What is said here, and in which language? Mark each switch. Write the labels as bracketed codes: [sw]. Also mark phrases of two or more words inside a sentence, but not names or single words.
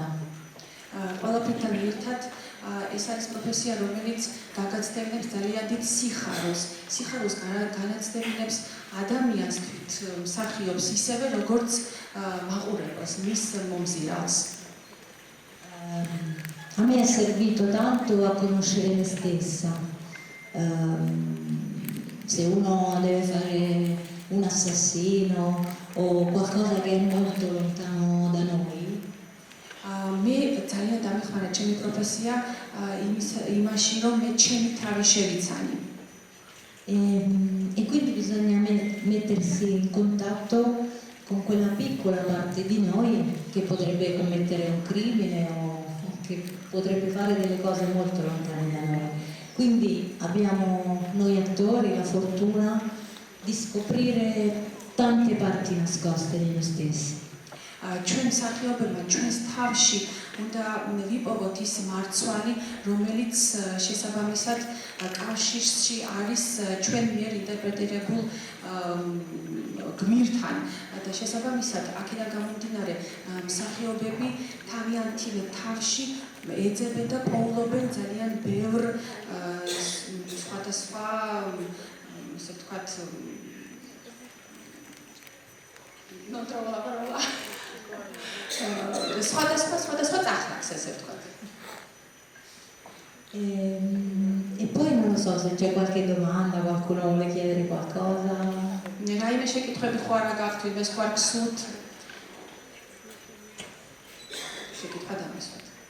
[ka] ყველაფერთან ერთად ეს არის პროფესია, რომელიც გაგაცდევინებს ძალიან დიდ სიხარულს განაცდევინებს ადამიანს თვით მსახიობს ისევე, როგორც მაყურებელს, მის მომზირალს. [it] A me è servito tanto a conoscere me stessa. Se uno deve fare un assassino o qualcosa che è molto lontano da noi, [ka] მე ძალიან დამეხმარა ჩემი პროფესია იმაში, რომ მე ჩემი თავი შევიცანი. [it] E quindi bisogna mettersi in contatto con quella piccola parte di noi che potrebbe commettere un crimine o che potrebbe fare delle cose molto lontane da noi. Quindi abbiamo noi attori la fortuna di scoprire tante parti nascoste di noi stessi. [ka] ჩვენ მსახიობებმა ჩვენს თავში უნდა ვიპოვოთ ის მარცვალი, რომელიც შესაბამისად კავშირში არის ჩვენ მიერ ინტერპრეტირებულ გმირთან და შესაბამისად აქედან გამომდინარე მსახიობები თავიანთი თავში ეძებენ და პოულობენ ძალიან ბევრ სხვადასხვა ისე ვთქვათ [it] non trovo la parola. [ka] Სხვადასხვა წახნაგს, ესე ვთქვათ. [it] E poi non lo so se c'è qualche domanda, qualcuno vuole chiedere qualcosa. [ka] რაიმე შეკითხვები ხო არა გაქვთ, ვინმეს ხო არ გსურთ? შეკითხვა დამისვათ.